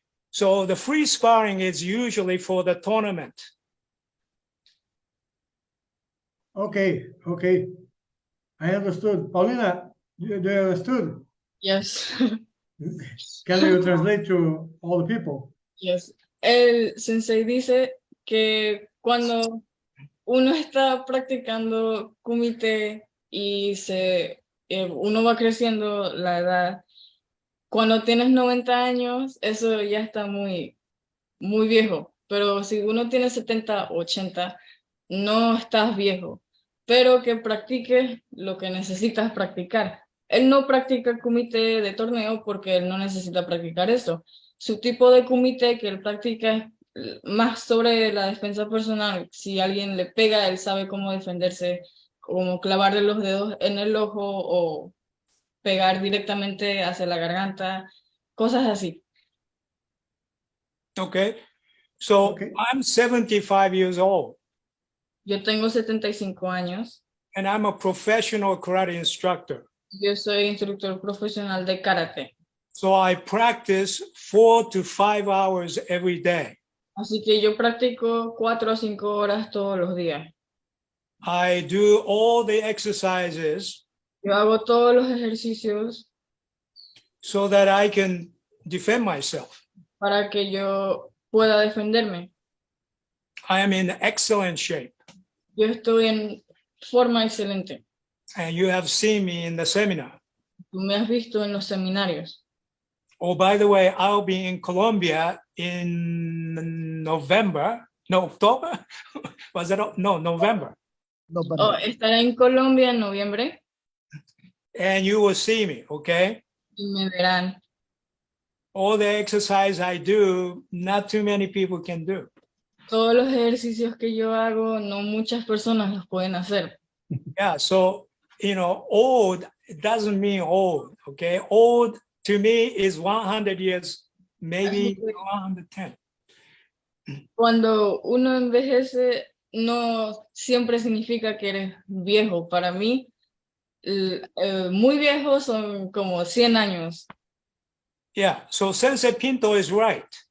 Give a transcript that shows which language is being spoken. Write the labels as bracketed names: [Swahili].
[English] So the free sparring is usually for the tournament. Okay. I understood. Paulina, do you understood? Yes. Can you translate to all the people? Yes. [Spanish] El sensei dice que cuando uno está practicando kumite y uno va creciendo la edad, cuando tienes 90 años, eso ya está muy, muy viejo. Pero si uno tiene 70, 80, no estás viejo. Pero que practiques lo que necesitas practicar. Él no practica kumite de torneo porque él no necesita practicar eso. Su tipo de kumite que él practica es más sobre la defensa personal. Si alguien le pega, él sabe cómo defenderse, como clavarle los dedos en el ojo o pegar directamente hacia la garganta, cosas así. [English] Okay, so I'm 75 years old. [Spanish] Yo tengo 75 años. [English] And I'm a professional karate instructor. [Spanish] Yo soy instructor profesional de karate. [English] So I practice 4 to 5 hours every day. [Spanish] Así que yo practico 4 a 5 horas todos los días. [English] I do all the exercises. [Spanish] Yo hago todos los ejercicios. [English] So that I can defend myself. [Spanish] Para que yo pueda defenderme. [English] I am in excellent shape. [Spanish] Yo estoy en forma excelente. [English] And you have seen me in the seminar. [Spanish] Tú me has visto en los seminarios. [English] Oh, by the way, I'll be in Colombia in November. No, October? Was it? No, November. [Spanish] Oh, estaré en Colombia en noviembre. [English] And you will see me, okay? [Spanish] Y me verán. [English] All the exercise I do, not too many people can do. [Spanish] Todos los ejercicios que yo hago, no muchas personas los pueden hacer. [English] Yeah, so, old, it doesn't mean old, okay? Old to me is 100 years, maybe 110. [Spanish] Cuando uno envejece, no siempre significa que eres viejo. Para mí, muy viejos son como 100 años. [English] Yeah, so Sensei Pinto is right.